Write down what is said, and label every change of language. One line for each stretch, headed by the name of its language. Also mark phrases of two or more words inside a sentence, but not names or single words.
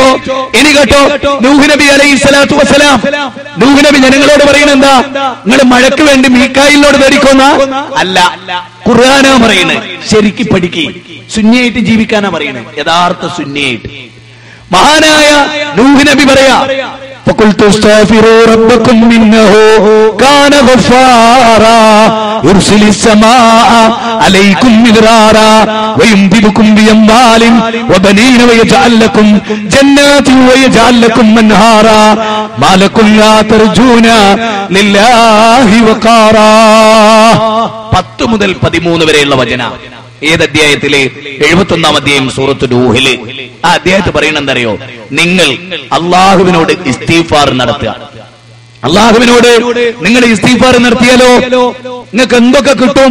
Malayalam: ഇനി കേട്ടോ, നൂഹ് നബി
Arabic: عليه الصلاة والسلام,
Malayalam: നൂഹ് നബി ജനങ്ങളോട് പറയുന്നത് എന്താ? നിങ്ങൾ മഴയ്ക്ക് വേണ്ടി മീകായിലിനോട് പേടിക്കോന്ന അല്ല, ഖുർആനാ പറയുന്നത്. ശരിക്ക് പഠിക്ക്, സുന്നിയായിട്ട് ജീവിക്കാനാ പറയുന്നത്, യഥാർത്ഥ സുന്നിയായിട്ട്. മഹാനായ നൂഹ് നബി പറയാ,
Arabic: فقلت استغفروا ربكم إنه كان غفارا يرسل السماء عليكم مدرارا ويمددكم بأموال وبنين ويجعل لكم جنات ويجعل لكم أنهارا ما لكم لا ترجون لله وقارا.
Malayalam: 10 മുതൽ 13 വരെയുള്ള വചന. ഏത് അധ്യായത്തില്? 71-ാം അധ്യായം സൂറത്ത് നൂഹില്. ആ അധ്യായത്തിൽ പറയുന്നത് എന്തറിയോ? നിങ്ങൾ അള്ളാഹുവിനോട് ഇസ്തിഗ്ഫാർ നടത്തുക. അള്ളാഹുവിനോട് നിങ്ങൾ ഇസ്തിഗ്ഫാർ നടത്തിയാലോ നിങ്ങൾക്ക് എന്തൊക്കെ കിട്ടും?